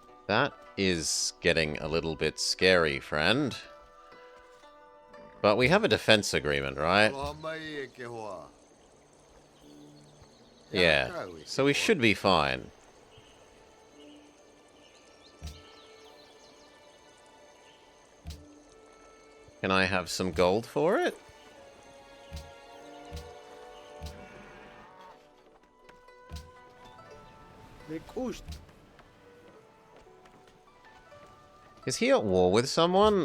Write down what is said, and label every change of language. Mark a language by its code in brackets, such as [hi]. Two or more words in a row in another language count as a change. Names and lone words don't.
[en] That is getting a little bit scary, friend. But we have a defense agreement, right? [haw] Aloha mai e ke hoa. [en] Yeah, so we should be fine. Can I have some gold for it? Is he at war with someone?